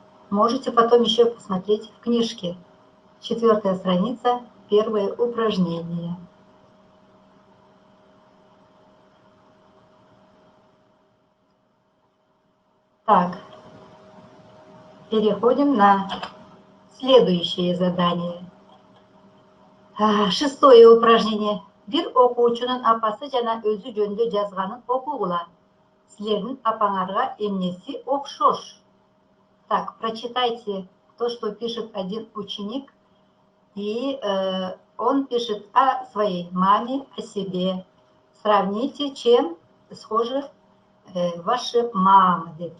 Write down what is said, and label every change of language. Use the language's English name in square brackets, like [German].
[Russian] Можете потом еще посмотреть в книжке. 4-я страница, первое упражнение. Так, переходим на следующее задание. 6-е упражнение. [Kyrgyz] Бир окуучунун апасы жана өзү жөнүндө жазганын окугула. Силердин апаңарга эмнеси окшош? [Russian] Так, прочитайте то, что пишет один ученик, и он пишет о своей маме, о себе. Сравните, чем схожи ваши мамы.